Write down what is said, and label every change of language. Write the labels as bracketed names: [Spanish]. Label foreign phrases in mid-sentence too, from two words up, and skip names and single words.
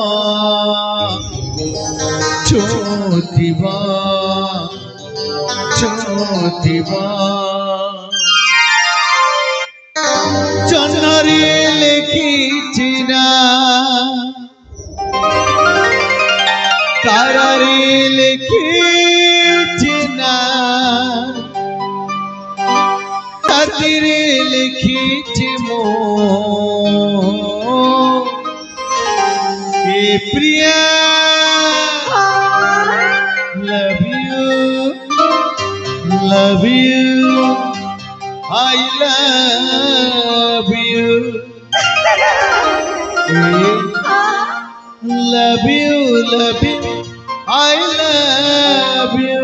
[Odia] ଛୁଁଥିବ ଛୁଁଥିବ ଜହ୍ନରେ ଲେଖିଛି ନା ତାରାରେ ଲେଖିଛି ନା ରାତିରେ ଲେଖିଛି ମୁଁ ଏ ପ୍ରିୟା [English] love you, I love you, love you, love you, I love you,